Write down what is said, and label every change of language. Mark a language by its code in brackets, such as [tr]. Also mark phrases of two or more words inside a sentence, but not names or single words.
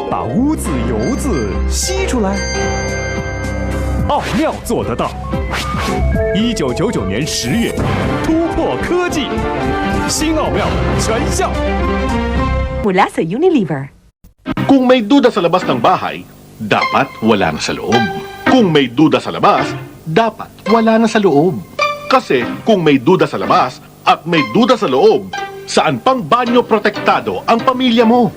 [zh] 污渍、油渍吸出来。奥妙做得到。1999年10月，突破科技，新奥妙全效。 [tl] Mula sa Unilever. Kung may duda sa labas ng bahay, dapat wala na sa loob. Kung may duda sa labas, dapat wala na sa loob. Kasi kung may duda sa labas at may duda sa loob, saan pang banyo protektado ang pamilya mo?